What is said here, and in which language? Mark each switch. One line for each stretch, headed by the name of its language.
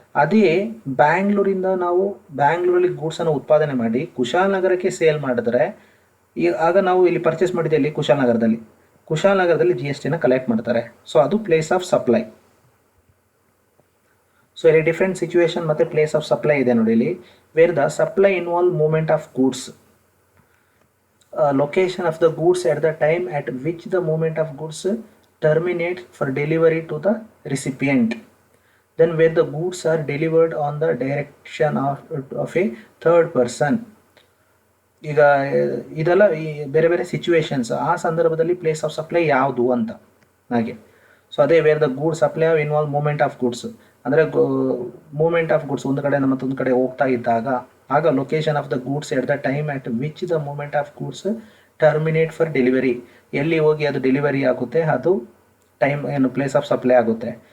Kannada: ಅದೇ ಬ್ಯಾಂಗ್ಳೂರಿಂದ ನಾವು ಬ್ಯಾಂಗ್ಳೂರಲ್ಲಿ ಗೂಡ್ಸನ್ನು ಉತ್ಪಾದನೆ ಮಾಡಿ ಕುಶಾಲನಗರಕ್ಕೆ ಸೇಲ್ ಮಾಡಿದ್ರೆ ಆಗ ನಾವು ಇಲ್ಲಿ ಪರ್ಚೇಸ್ ಮಾಡಿದ್ದೆ ಇಲ್ಲಿ ಕುಶಾಲನಗರದಲ್ಲಿ GST ಅನ್ನು ಕಲೆಕ್ಟ್ ಮಾಡ್ತಾರೆ.
English: So ಅದು place of supply.
Kannada: ಸೊ ಇಲ್ಲಿ ಡಿಫ್ರೆಂಟ್ ಸಿಚುವೇಶನ್ ಮತ್ತು ಪ್ಲೇಸ್ ಆಫ್ ಸಪ್ಲೈ ಇದೆ ನೋಡಿ.
English: ಇಲ್ಲಿ where the supply involve movement of goods, location of the goods at the time at which the movement of goods terminate for delivery to the recipient. Then where the goods are delivered on the direction of a third person.
Kannada: ಈಗ ಇದೆಲ್ಲ ಬೇರೆ ಬೇರೆ situations, ಆ ಸಂದರ್ಭದಲ್ಲಿ place of supply ಯಾವುದು ಅಂತ ಹಾಗೆ.
English: so ಅದೇ where the goods supply involve movement of goods ಅಂದರೆ movement of goods
Kannada: ಒಂದು ಕಡೆ ಮತ್ತೊಂದು ಕಡೆ ಹೋಗ್ತಾ ಇದ್ದಾಗ ಆಗ
English: location of the goods at the time at which the movement of goods terminate for delivery,
Kannada: ಎಲ್ಲಿ ಹೋಗಿ ಅದು ಡೆಲಿವರಿ ಆಗುತ್ತೆ ಅದು
English: Time ಏನು place of supply ಆಗುತ್ತೆ.